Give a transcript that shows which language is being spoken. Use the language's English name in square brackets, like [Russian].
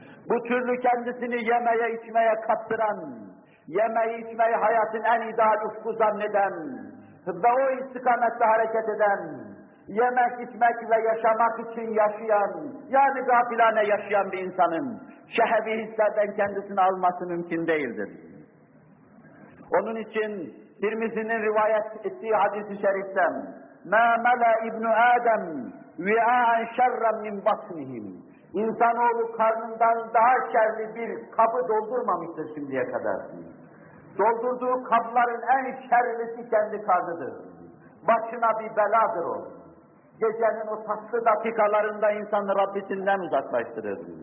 [Turkish] Bu türlü kendisini yemeye içmeye kaptıran, yemeği içmeyi hayatın en ideal ufku zanneden ve o istikamette hareket eden, yemek içmek ve yaşamak için yaşayan, yani gafilane yaşayan bir insanın şehevi hislerden kendisini alması mümkün değildir. Onun için Tirmizi'nin rivayet ettiği hadis-i şerifte, [Arabic] مَا مَلَا اِبْنُ آدَمْ وِعَاءً شَرَّمْ مِنْ بَطْنِهِمْ [Turkish] İnsanoğlu karnından daha şerli bir kapı doldurmamıştır şimdiye kadar. Doldurduğu kapların en şerlisi kendi karnıdır. Başına bir beladır o. Gecenin o tatlı dakikalarında insanı Rabbisinden uzaklaştırır.